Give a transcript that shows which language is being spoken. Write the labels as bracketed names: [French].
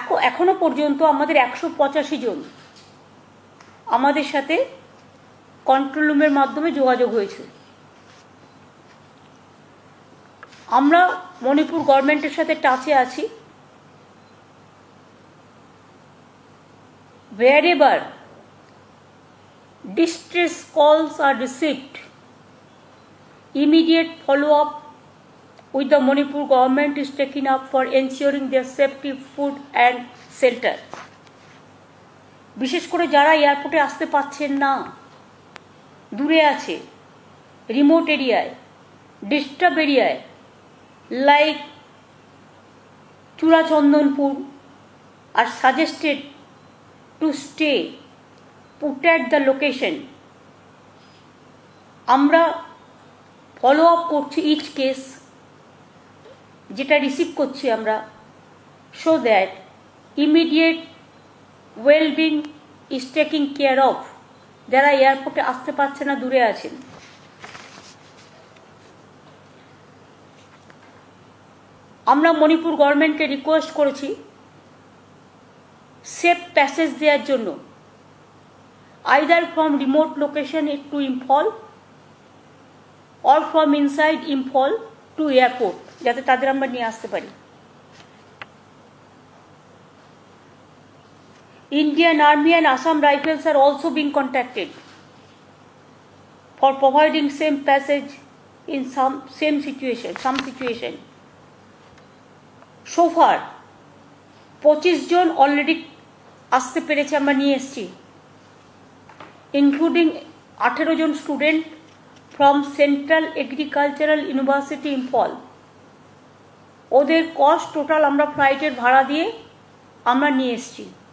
[Bangla] এখনো পর্যন্ত আমাদের 185 জন আমাদের সাথে কন্ট্রোল রুমের মাধ্যমে যোগাযোগ হয়েছে। আমরা মণিপুর গভর্নমেন্টের সাথে টাচে আছি। [English] wherever distress calls are received, immediate follow-up with the Manipur government is taken up for ensuring their safety, food and shelter. [Bangla] বিশেষ করে যারা এয়ারপোর্টে আসতে পারছেন না, দূরে আছে, রিমোট এরিয়ায়, ডিস্টার্ব এরিয়ায়, like চূড়াচন্দনপুর, [English] are suggested to stay put at the location. [Bangla] আমরা ফলো আপ করছি ইচ কেস যেটা রিসিভ করছি আমরা, [English] so that immediate wellbeing is taking care of [Bangla] যারা এয়ারপোর্টে আসতে পারছে না, দূরে আছেন। আমরা মণিপুর গভর্নমেন্টকে রিকোয়েস্ট করেছি সেফ প্যাসেজ দেওয়ার জন্য, [English] either from remote location to Imphal or from inside Imphal to airport, [Bangla] যাতে তাদের আমরা নিয়ে আসতে পারি। [English] Indian Army and Assam Rifles are also being contacted for providing same passage in some situation. So far [Bangla] 25 John already আসতে পেরেছে, আমরা নিয়ে এসেছি, including 18 John student from central agricultural university Imphal. ওদের কস্ট টোটাল আমরা ফ্লাইটের ভাড়া দিয়ে আমরা নিয়ে এসেছি।